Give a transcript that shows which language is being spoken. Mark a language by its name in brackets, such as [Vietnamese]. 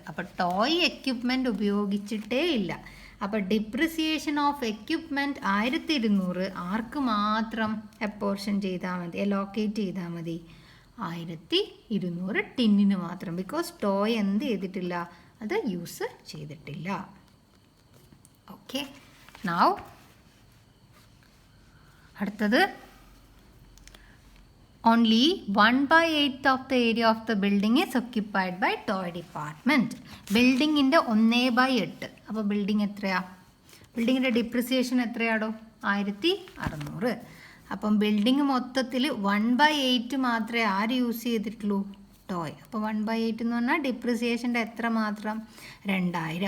[Malayalam] അപ്പോൾ toy equipment ഉപയോഗിച്ചിട്ടേ ഇല്ല. അപ്പോൾ ഡിപ്രിസിയേഷൻ ഓഫ് എക്യുപ്മെൻറ്റ് 1,200 ആർക്ക് മാത്രം അപ്പോർഷൻ ചെയ്താൽ മതി, അലോക്കേറ്റ് ചെയ്താൽ മതി, 1,200 ടിന്നിന് മാത്രം. ബിക്കോസ് ടോയ് എന്ത് ചെയ്തിട്ടില്ല, അത് യൂസ് ചെയ്തിട്ടില്ല. [English] okay, now [Malayalam] അടുത്തത് [English] only 1/8 of the area of the building is occupied by toy department. [Malayalam] ബിൽഡിങ്ങിൻ്റെ 1/8. അപ്പോൾ ബിൽഡിംഗ് എത്രയാ, ബിൽഡിങ്ങിൻ്റെ ഡിപ്രിസിയേഷൻ എത്രയാടോ, 1,600. അപ്പം ബിൽഡിംഗ് മൊത്തത്തിൽ 1/8 മാത്രമേ ആര് യൂസ് ചെയ്തിട്ടുള്ളൂ, ടോയ്. അപ്പോൾ 1/8 എന്ന് പറഞ്ഞാൽ ഡിപ്രിസിയേഷൻ്റെ എത്ര മാത്രം, 2,000.